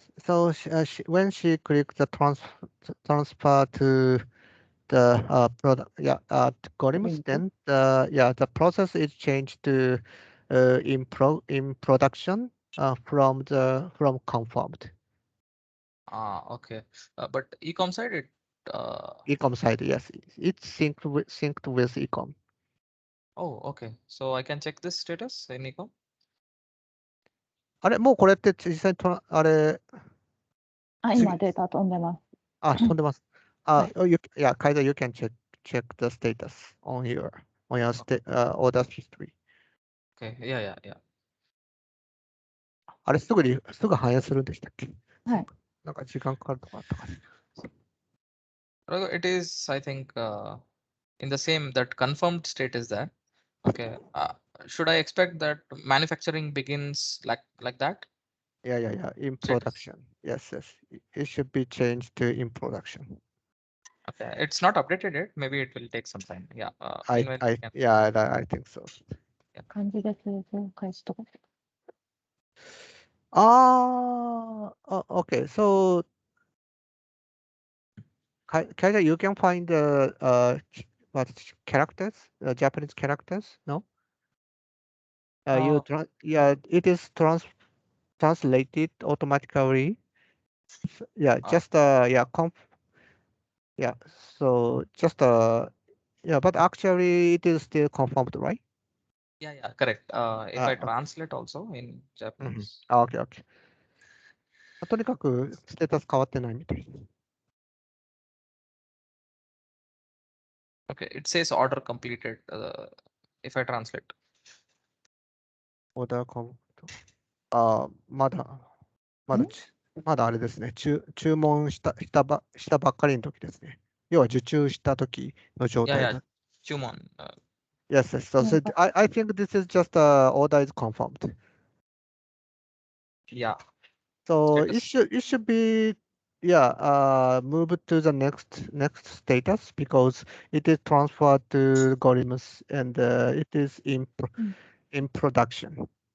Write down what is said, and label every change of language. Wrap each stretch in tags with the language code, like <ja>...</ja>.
<en>So when she clicks the transfer to the product, algorithms, then the process is changed to in production from confirmed. Okay. But ecom side it. Ecom side, yes, it's synced with ecom. Oh, okay. So I can check this status in ecom.</en> <ja>あれ、もうこれって実際とあれ。今データ飛んでます。飛んでます。</ja> <en>Kaida, you can check the status on your order history. Okay. Yeah.</en> <ja>あれすぐ反映するんでしたっけ？はい。なんか時間かかるとかあったかな。</ja> <en>It is, I think, in the same that confirmed state is there. Okay. Should I expect that manufacturing begins like that? Yeah. In production. Yes. It should be changed to in production. Okay. It's not updated yet. Maybe it will take some time. Yeah. I think so.</en> <ja>漢字で製造開始とか。</ja> <en>Okay. So, Kaida, you can find the characters, Japanese characters, no? It is translated automatically. So just but actually it is still confirmed, right? Yeah, correct. If I okay. translate also in Japanese. Okay, okay.</en> <ja>とにかくステータス変わってないみたいです。</ja> <en>Okay, it says order completed. If I translate.</en> <ja>オーダーコンまだあれですね。注文したばっかりの時ですね。要は受注した時の状</ja> <en>Yeah,</en> <ja>態</ja> <en>yeah.</en> <ja>だ。 Chumon.</ja> <en>Yes, yes. So, I think this is just order is confirmed. Yeah. So Status. it should be move to the next status because it is transferred to Gorimus and it is in production.</en>